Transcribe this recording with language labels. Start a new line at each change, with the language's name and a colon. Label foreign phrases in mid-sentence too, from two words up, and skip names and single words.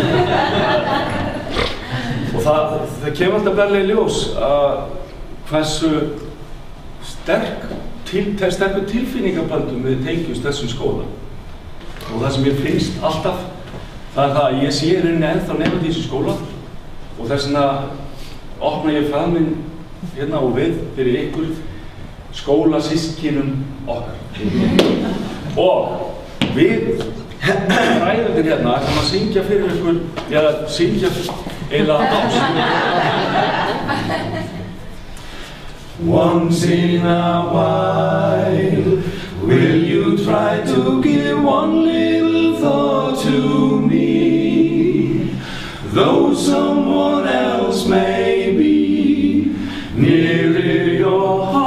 Icelandic: og það kemur alltaf berlega í ljós hversu sterkur tilfinningaböndum við tengjumst þessum skóla og það sem ég finnst alltaf það að ég sé rauninni ennþá nemandi í þessu skóla og þess vegna opna ég faðminn hérna og við fyrir ykkur skólasystkinum okkar og við ræðundir hérna ætlum að syngja fyrir ykkur eða syngja eiginlega
English: Once in a while will you try to give one little thought to me though someone else may be nearer your